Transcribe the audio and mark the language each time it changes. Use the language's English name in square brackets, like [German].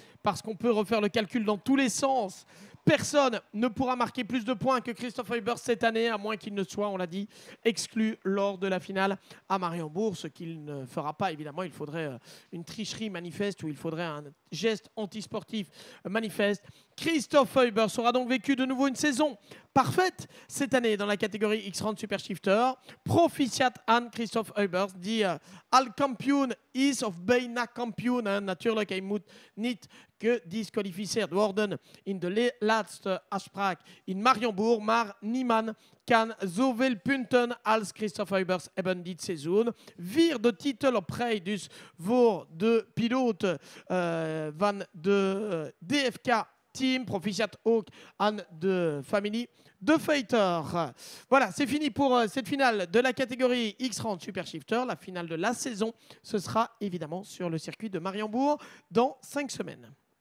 [French] Parce qu'on peut refaire le calcul dans tous les sens. Personne ne pourra marquer plus de points que Christophe Huybers cette année, à moins qu'il ne soit, on l'a dit, exclu lors de la finale à Mariembourg. Ce qu'il ne fera pas, évidemment. Il faudrait une tricherie manifeste ou il faudrait un geste antisportif manifeste. Christophe Huybers aura donc vécu de nouveau une saison parfaite cette année dans la catégorie X30 Super Shifter. [Dutch] Proficiat aan Christophe Huybers, die al kampioen is of bijna kampioen. Natuurlijk, hij moet niet gedisqualificeerd worden in de laatste afspraak in Mariembourg. Maar niemand kan zoveel punten als Christophe Huybers hebben dit seizoen. 4e titel op rij dus voor de piloot van de DFK Team. Proficiat ook aan de familie de Feiter. [French] Voilà, c'est fini pour cette finale de la catégorie X30 Super Shifter. La finale de la saison, ce sera évidemment sur le circuit de Mariembourg dans 5 semaines.